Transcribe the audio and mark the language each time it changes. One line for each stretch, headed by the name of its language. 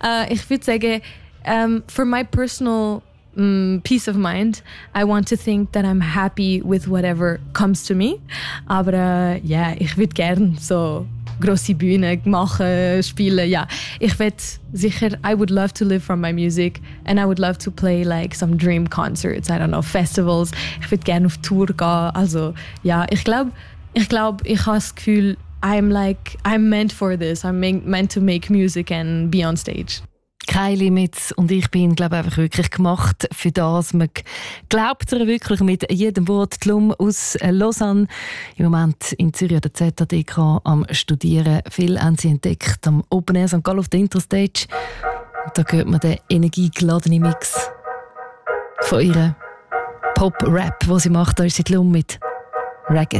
German: ich würde sagen,
English: for my personal peace of mind. I want to think that I'm happy with whatever comes to me.
German: Aber yeah, ich würde gerne so grosse Bühne machen, spielen.
English: Yeah.
German: Ich würde sicher,
English: I would love to live from my music and I would love to play like some dream concerts, I don't know, festivals.
German: Ich würde gerne auf Tour gehen. Also yeah, ich glaube, ich habe das Gefühl,
English: I'm meant for this. I'm meant to make music and be on stage.
German: Keine Limits. Und ich bin, glaube ich, einfach wirklich gemacht für das. Man glaubt ihr wirklich mit jedem Wort. Die Lum aus Lausanne, im Moment in Zürich der ZHDK am Studieren. Viel haben sie entdeckt am Open Air St. Gallen auf der Interstage. Und da hört man den energiegeladenen Mix von ihrer Pop-Rap, den sie macht. Da ist sie die Lum mit Ragged.